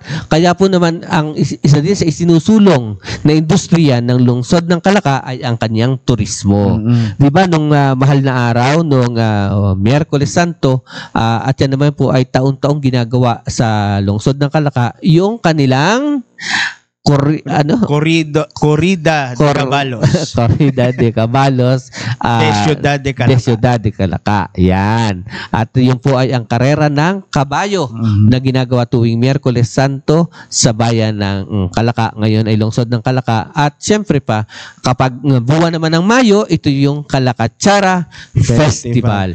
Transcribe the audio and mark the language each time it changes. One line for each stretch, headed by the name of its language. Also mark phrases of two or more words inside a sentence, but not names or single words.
Filipino: Kaya po naman ang isa din sa isinusulong na industriya ng lungsod ng Kalaka ay ang kanyang turismo. Di ba nung mahal na araw, nung Miyerkules Santo, at yan naman po ay taon-taong ginagawa sa lungsod ng Kalaka, yung kanilang Corrida de Caballos. Corrida de Caballos. De Ciudad de Kalaka. Yan. At yun po ay ang karera ng kabayo na ginagawa tuwing Miyerkules Santo sa bayan ng Kalaka. Ngayon ay lungsod ng Kalaka. At syempre pa, kapag buwan naman ng Mayo, ito yung Kalakatsara Festival.